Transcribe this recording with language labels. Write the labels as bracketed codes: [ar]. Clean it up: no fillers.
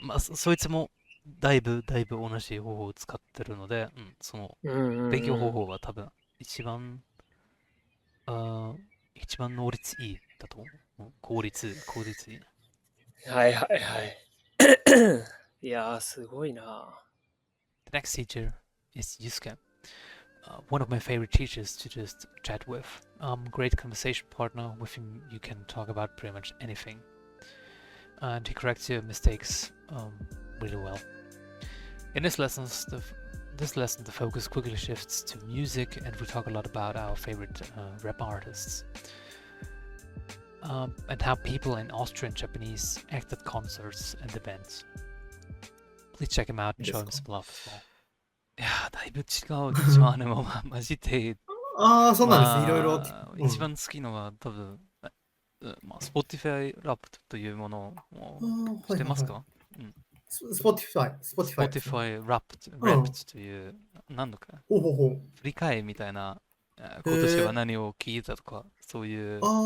[ja] まあ、そいつも、だいぶ同じ方法を使ってるので、うん、うんうん勉強方うん。法は多分、あー一番能率いいだと思う。うん、効率いい。はいはいはい。いやー、すごいな。 [en] The next teacher is Yusuke. one of my favorite teachers to just chat with. Great conversation partner. With him, you can talk about pretty much anything, and he corrects your mistakes really well. In this lesson, the focus quickly shifts to music, and we talk a lot about our favorite rap artists, and how people in Austrian and Japanese act at concerts and events. Please check him out and show him some love as well. [ja] いやー、だいぶ違うでしょ、もうマジで。ああ、そうなんですね。いろいろ。一番好きのは多分、Spotify ラップというものを知ってますか？ Spotify ラップという、何度か振り返りみたいな、今年は何を聞いたとか、そういう